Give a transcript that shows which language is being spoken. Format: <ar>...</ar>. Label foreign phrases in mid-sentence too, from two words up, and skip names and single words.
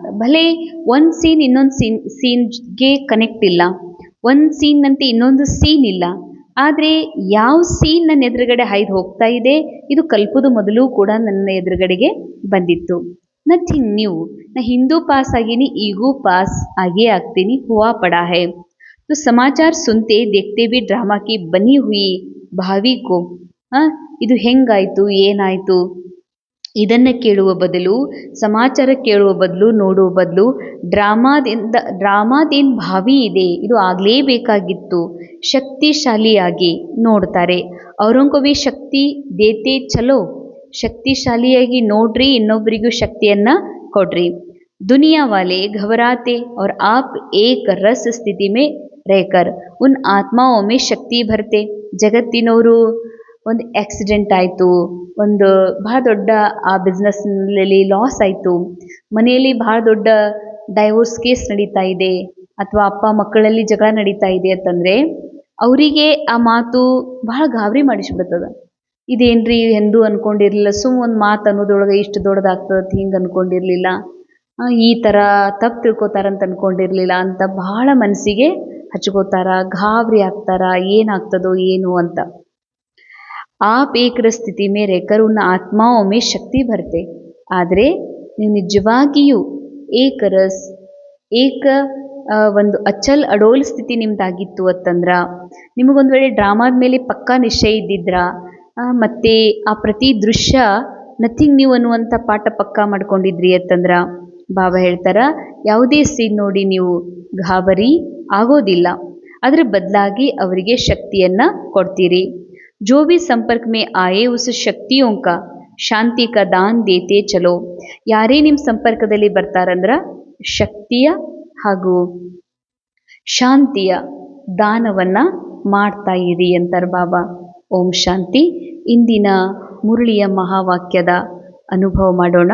<kn>ಭಲೆ ಒಂದು ಸೀನ್ ಇನ್ನೊಂದು ಸೀನ್ಗೆ ಕನೆಕ್ಟ್ ಇಲ್ಲ, ಒಂದು ಸೀನ್ನಂತೆ ಇನ್ನೊಂದು ಸೀನ್ ಇಲ್ಲ, ಆದರೆ ಯಾವ ಸೀನ್ ನನ್ನ ಎದುರುಗಡೆ ಹಾಯ್ದು ಹೋಗ್ತಾ ಇದೆ, ಇದು ಕಲ್ಪದ ಮೊದಲು ಕೂಡ ನನ್ನ ಎದುರುಗಡೆಗೆ ಬಂದಿತ್ತು.</kn> <en>Nothing new.</en> <kn>ನಾ ಹಿಂದೂ ಪಾಸ್ ಆಗೀನಿ, ಈಗೂ ಪಾಸ್ ಆಗೇ ಆಗ್ತೀನಿ,</kn> <hi>हुआ पड़ा है. तो समाचार सुनते देखते भी ड्रामा की बनी हुई भावी को</hi> <kn>ಇದು ಹೆಂಗಾಯಿತು, ಏನಾಯಿತು ಇದನ್ನು ಕೇಳುವ ಬದಲು, ಸಮಾಚಾರ ಕೇಳುವ ಬದಲು, ನೋಡುವ ಬದಲು ಡ್ರಾಮಾದೇನು ಭಾವಿ ಇದೆ, ಇದು ಆಗಲೇಬೇಕಾಗಿತ್ತು, ಶಕ್ತಿಶಾಲಿಯಾಗಿ ನೋಡ್ತಾರೆ. ಅವರಂಗೂ</kn> <hi>भी शक्ति देते चलो,</hi> <kn>ಶಕ್ತಿಶಾಲಿಯಾಗಿ ನೋಡ್ರಿ, ಇನ್ನೊಬ್ಬರಿಗೂ ಶಕ್ತಿಯನ್ನು ಕೊಡ್ರಿ.</kn> <hi>दुनिया वाले घबराते और आप एक रस स्थिति में रहकर उन आत्माओं में शक्ति भरते.</hi> <kn>ಜಗತ್ತಿನವರು ಒಂದು ಆಕ್ಸಿಡೆಂಟ್ ಆಯಿತು, ಒಂದು ಬಹಳ ದೊಡ್ಡ ಆ ಬಿಸ್ನೆಸ್ನಲ್ಲಿ ಲಾಸ್ ಆಯಿತು, ಮನೆಯಲ್ಲಿ ಬಹಳ ದೊಡ್ಡ</kn> <en>divorce case</en> <kn>ನಡೀತಾ ಇದೆ, ಅಥವಾ ಅಪ್ಪ ಮಕ್ಕಳಲ್ಲಿ ಜಗಳ ನಡೀತಾ ಇದೆ ಅಂತಂದರೆ ಅವರಿಗೆ ಆ ಮಾತು ಬಹಳ ಗಾಬರಿ ಮಾಡಿಸ್ಬಿಡ್ತದ. ಇದೇನ್ರಿ ಎಂದು ಅಂದ್ಕೊಂಡಿರಲಿಲ್ಲ, ಒಂದು ಮಾತು ಅನ್ನೋದೊಳಗೆ ಇಷ್ಟು ದೊಡ್ಡದಾಗ್ತದೆ ಹಿಂಗೆ ಅಂದ್ಕೊಂಡಿರಲಿಲ್ಲ, ಈ ಥರ ತಪ್ಪು ತಿಳ್ಕೊತಾರಂತ ಅಂದ್ಕೊಂಡಿರಲಿಲ್ಲ ಅಂತ ಬಹಳ ಮನಸ್ಸಿಗೆ ಹಚ್ಕೋತಾರ, ಗಾಬರಿ ಆಗ್ತಾರ, ಏನಾಗ್ತದೋ ಏನು ಅಂತ.</kn> <hi>आप एक रस ಸ್ಥಿತಿ में रहकर उन आत्माओं में शक्ति भरते.</hi> <kn>ಆದರೆ ನೀವು ನಿಜವಾಗಿಯೂ ಒಂದು</kn> <hi>अचल अडोल</hi> <kn>ಸ್ಥಿತಿ ನಿಮ್ದಾಗಿತ್ತು ಅಂತಂದ್ರೆ, ನಿಮಗೊಂದು ವೇಳೆ ಡ್ರಾಮಾದ ಮೇಲೆ ಪಕ್ಕಾ ನಿಶ್ಚಯ ಇದ್ದಿದ್ರ, ಮತ್ತು ಆ ಪ್ರತಿ ದೃಶ್ಯ</kn> <en>nothing new</en> <kn>ಅನ್ನುವಂಥ ಪಾಠ ಪಕ್ಕಾ ಮಾಡ್ಕೊಂಡಿದ್ರಿ ಅಂತಂದ್ರೆ, ಬಾಬಾ ಹೇಳ್ತಾರ, ಯಾವುದೇ ಸೀನ್ ನೋಡಿ ನೀವು ಗಾಬರಿ ಆಗೋದಿಲ್ಲ, ಅದರ ಬದಲಾಗಿ ಅವರಿಗೆ ಶಕ್ತಿಯನ್ನು ಕೊಡ್ತೀರಿ.</kn> <hi>जो भी संपर्क में आए उस शक्तियों का ಶಾಂತಿ का दान देते चलो.</hi> <kn>ಯಾರೇ ನಿಮ್ಮ ಸಂಪರ್ಕದಲ್ಲಿ ಬರ್ತಾರಂದ್ರೆ ಶಕ್ತಿಯ ಹಾಗೂ ಶಾಂತಿಯ ದಾನವನ್ನು ಮಾಡ್ತಾ ಇರಿ ಅಂತಾರೆ ಬಾಬಾ. ಓಂ ಶಾಂತಿ. ಇಂದಿನ ಮುರಳಿಯ ಮಹಾವಾಕ್ಯದ ಅನುಭವ ಮಾಡೋಣ.</kn>